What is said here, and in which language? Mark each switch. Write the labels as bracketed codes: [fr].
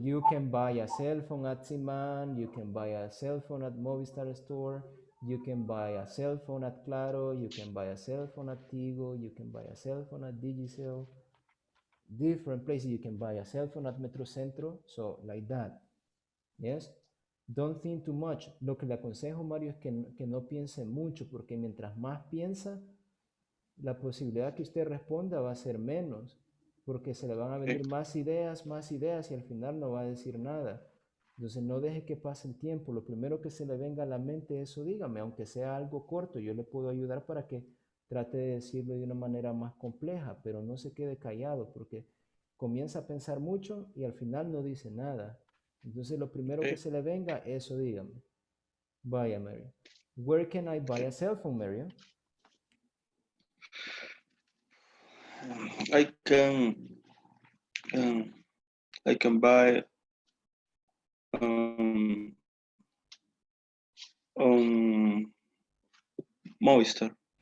[en] You can buy a cell phone at Siman. You can buy a cell phone at Movistar Store. You can buy a cell phone at Claro. You can buy a cell phone at Tigo. You can buy a cell phone at Digicel. Different places. You can buy a cell phone at Metrocentro. So like that. Yes. Don't think too much. [es] Lo que le aconsejo, Mario, es que no piense mucho, porque mientras más piensa, la posibilidad que usted responda va a ser menos, porque se le van a venir más ideas y al final no va a decir nada. Entonces no deje que pase el tiempo. Lo primero que se le venga a la mente, eso dígame, aunque sea algo corto, yo le puedo ayudar para que trate de decirlo de una manera más compleja, pero no se quede callado, porque comienza a pensar mucho y al final no dice nada. Entonces lo primero que se le venga, eso dígame. Vaya, Mary. [en] Where can I buy a cell phone, Mario? I can um, I can buy on Movistar.